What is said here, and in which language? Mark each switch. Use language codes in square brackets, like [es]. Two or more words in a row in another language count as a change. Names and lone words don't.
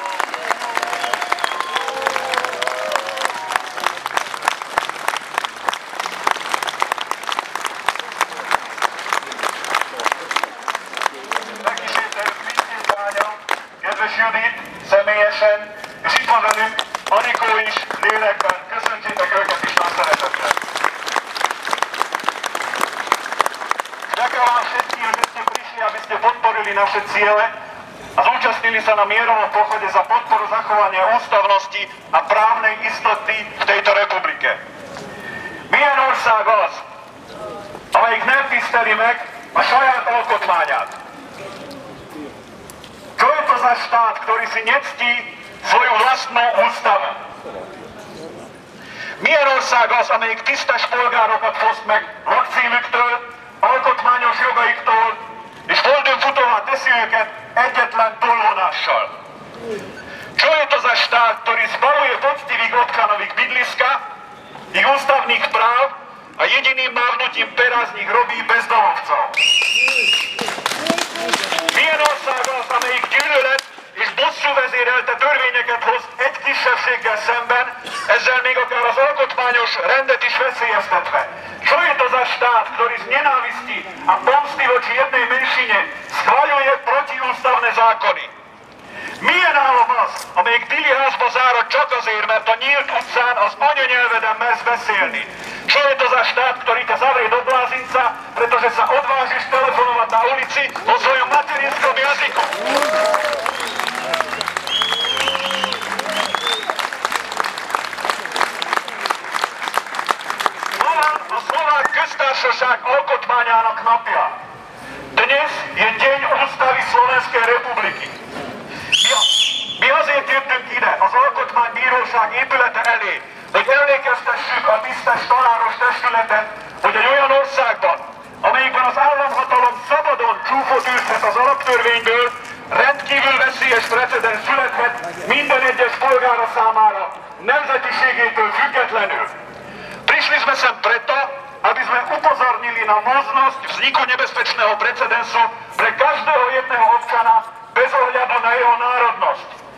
[hu] Megkísérteljük mindkét lánya, kedves Judit, személyesen, és itt van velünk Anikó is, lélekben. Köszöntsétek őket is nagy szeretettel. [sk] Ďakujem vám všetkým, že ste prišli, aby ste podporili naše ciele a zúčastnili sa na mierovom pochode za podporu zachovania ústavnosti a právnej istoty v tejto republike. [hu] Milyen ország az, amelyik nem tiszteli meg a saját alkotmányát? [sk] Čo je to za štát, ktorý si nectí svoju vlastnú ústavu? [hu] Milyen ország az, amelyik tisztes polgárokat foszt meg lakcímüktől, alkotmányos jogaiktól, és földönfutóvá teszi őket egyetlen tolvonással? [sk] Čo je to za štát, ktorý zbavuje poctivých občanových bydliska, ich ústavných práv a jediným mávnutím pera z nich robí bezdomovcov? [hu] Milyen ország az, amelyik gyűlölet és bosszú vezérelte törvényeket hoz egy kisebbséggel szemben, ezzel még akár az alkotmányos rendet is veszélyeztetve? [sk] Čo je to za štát, ktorý z nenávisti a pomsty voči jednej menšine schvaľuje protiústavné zákony? [hu] Milyen állam az, amelyik Tili házba zárad csak azért, mert a nyílt utcán az anyanyelveden mersz beszélni? [sk] Čo je to za štát, ktorý ťa zavrie do blázinca, pretože sa odvážiš telefonovať na ulici vo svojom materinskom jazyku? [hu] Szlovák köztársaság alkotmányának napja. [sk] Dnes je deň ústavy Slovenskej republiky. [hu] Mi azért jöttünk ide, az Alkotmánybíróság épülete elé, hogy emlékeztessük a tisztes tanáros testületet, hogy egy olyan országban, amelyikben az államhatalom szabadon csúfot űzhet az alaptörvényből, rendkívül veszélyes precedens születhet minden egyes polgára számára, nemzetiségétől függetlenül. [sk] Prišli sme sem preto, aby sme upozornili na možnosť vzniku nebezpečného precedensu pre každého jedného občana bez ohľadu na jeho národnosť.